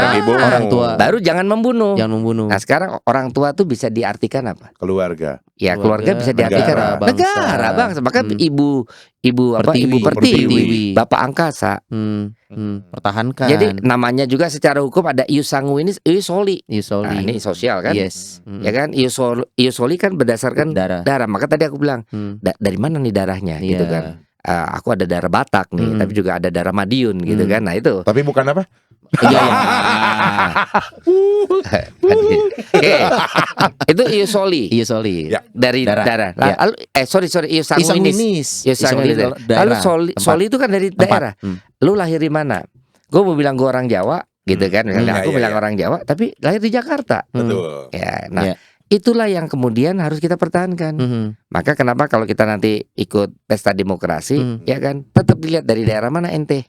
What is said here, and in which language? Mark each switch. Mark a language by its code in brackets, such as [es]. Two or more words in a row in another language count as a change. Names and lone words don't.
[id] ayah dan ibumu. Orang tua. Baru jangan membunuh. Jangan membunuh. Nah, sekarang orang tua tuh bisa diartikan apa? Keluarga. Ya, keluarga bisa diartikan negara, apa? Negara, bangsa. Bahkan ibu apa? Ibu pertiwi, bapak angkasa. Pertahankan. Jadi namanya juga secara hukum ada [la] ius sanguinis, ius soli. [id] Ius Nah, soli. ini sosial kan? Yes. Ya kan? [la] Ius soli [id] kan berdasarkan darah. Maka tadi aku bilang, dari mana nih darahnya gitu kan? Aku ada darah Batak nih, tapi juga ada darah Madiun gitu kan. Nah, itu. Tapi bukan apa? Iya, iya. Oke. Itu [la] ius soli. Ius soli. [id] Ya. Dari darah. Ya. Lalu sorry, [la] ius sanguinis. Ius sanguinis. [id] Lalu soli itu kan dari daerah. Lu lahir di mana? Gue mau bilang gue orang Jawa gitu kan. Misalnya aku bilang orang Jawa, tapi lahir di Jakarta. Betul. Ya, nah itulah yang kemudian harus kita pertahankan. Maka kenapa kalau kita nanti ikut pesta demokrasi, ya kan, tetap dilihat dari daerah mana ente.